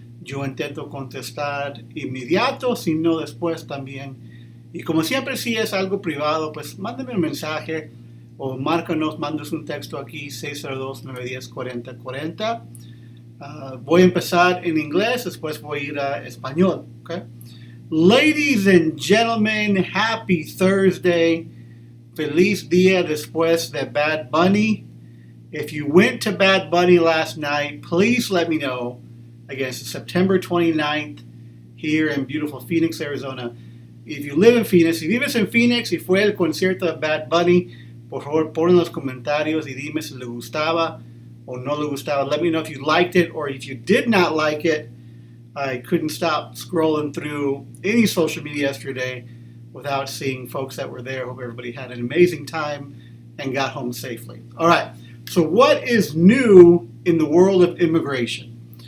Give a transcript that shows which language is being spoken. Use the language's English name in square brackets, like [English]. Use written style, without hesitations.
[Spanish] Yo intento contestar inmediato, si no después también. Y como siempre, si es algo privado, pues mándeme un mensaje o márcanos, mándanos un texto aquí, 602-910-4040. Voy a empezar en inglés, después voy a ir a español. [English] Okay? Ladies and gentlemen, happy Thursday. [Spanish] Feliz día después de Bad Bunny. [English] If you went to Bad Bunny last night, please let me know. Again, it's September 29th here in beautiful Phoenix, Arizona. If you live in Phoenix, [Spanish] si vives en Phoenix y fue el concierto de Bad Bunny, por favor pon en los comentarios y dime si le gustaba o no le gustaba. [English] Let me know if you liked it or if you did not like it. I couldn't stop scrolling through any social media yesterday without seeing folks that were there. Hope everybody had an amazing time and got home safely. All right, so what is new in the world of immigration?